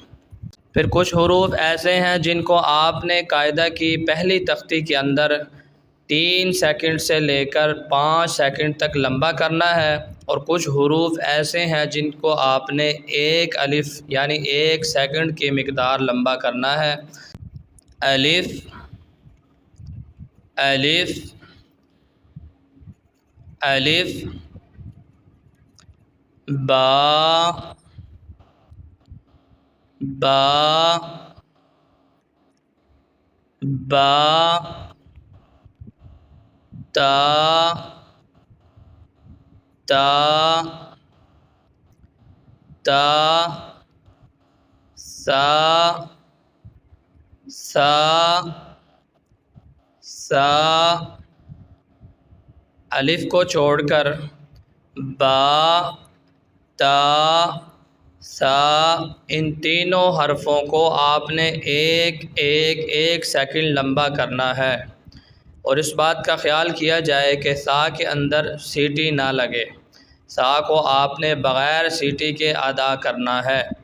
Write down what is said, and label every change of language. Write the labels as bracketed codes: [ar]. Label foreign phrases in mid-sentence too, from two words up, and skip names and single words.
[ur] پھر کچھ حروف ایسے ہیں جن کو آپ نے قاعدہ کی پہلی تختی کے اندر 3 سیکنڈ سے لے کر 5 سیکنڈ تک لمبا کرنا ہے، اور کچھ حروف ایسے ہیں جن کو آپ نے 1 الف یعنی 1 سیکنڈ کی مقدار لمبا کرنا ہے۔ [ar] الف، الف، الف، با، با، با، تا، تا، تا، سا، سا، سا، الف [ur] کو چھوڑ کر با، تا، سا، ان تینوں حرفوں کو آپ نے ایک سیکنڈ لمبا کرنا ہے، اور اس بات کا خیال کیا جائے کہ سا کے اندر سیٹی نہ لگے، سا کو آپ نے بغیر سیٹی کے ادا کرنا ہے۔